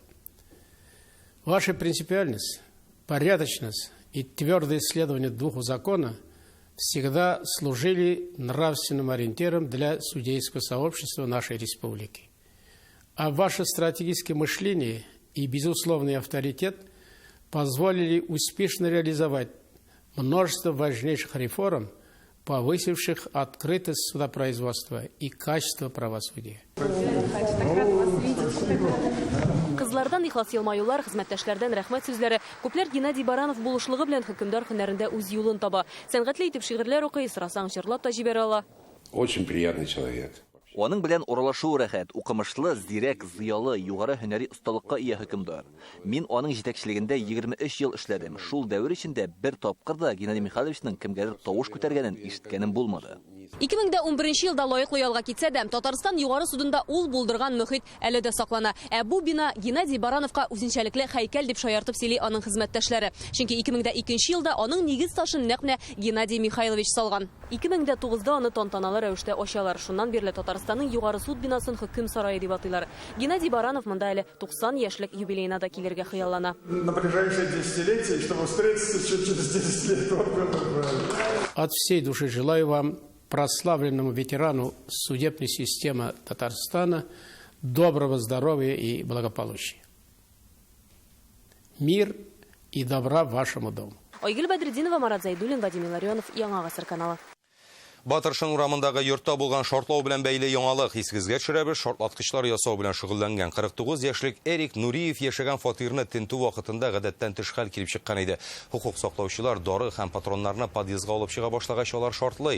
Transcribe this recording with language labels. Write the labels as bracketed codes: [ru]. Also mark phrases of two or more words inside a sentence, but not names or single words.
[ru] Ваша принципиальность, порядочность и твердое исследование духу закона всегда служили нравственным ориентиром для судейского сообщества нашей республики. А ваше стратегическое мышление и безусловный авторитет позволили успешно реализовать множество важнейших реформ, повысивших открытость судопроизводства и качество правосудия. [tt] Кызлардан ихлас елмаюлар, хезмәттәшләрдән рәхмәт сүзләре, күпләр Геннадий Баранов булышлыгы белән хөкемдар һөнәрендә үз юлын таба. Сәнгатьле итеп шигырьләр укый, сырасаң җырлап та җибәрә ала. [ru] Очень приятный человек. [tt] Аның белән уралашу рәхәт, укымышлы, зирәк, зыялы, югары һөнәри осталыкка ия хөкемдар. Мин аның җитәкчелегендә 23 ел эшләдем. Шул дәвер эчендә бер тапкыр да Геннадий Михайловичның кемгәдер тавыш күтәргәнен ишеткәнем булмады. 2011 елда лаеклы ялга китсә дә, Татарстан югары судында ул булдырган мөхит әле дә саклана. Бу бина Геннадий Барановка үзенчәлекле һәйкәл дип шаяртып сөйли аның хезмәттәшләре. Чөнки 2002 елда аның нигез ташын нәкъ Геннадий Михайлович салган. 2009да аны тантаналы рәвештә ачалар. Шуннан бирле Татарстанның югары суд бинасын хөкем сарае дип атыйлар. Геннадий Баранов монда әле 90 яшьлек юбилейна да килергә хыяллана. [ru] На ближайшее десятилетие, чтобы встретиться через 10 лет. От всей души желаю вам, прославленному ветерану судебной системы Татарстана, доброго здоровья и благополучия. Мир и добра вашему дому. [tt] Айгөл Бәдретдинова, Марат Зайдуллин, Вадим Илларионов, Яңа Гасыр каналы. Батыршын урамындагы йортта булган шартлау белән бәйле яңалык исегезгә төшерәбез. Шартлаткычлар ясау белән шөгыльләнгән 49 яшьлек Эрик Нуриев яшәгән фатирны тентү вакытында гадәттән тыш хәл килеп чыккан иде. Хукук саклаучылар дары һәм патроннарны подъездга алып чыга башлагач алар шартлый.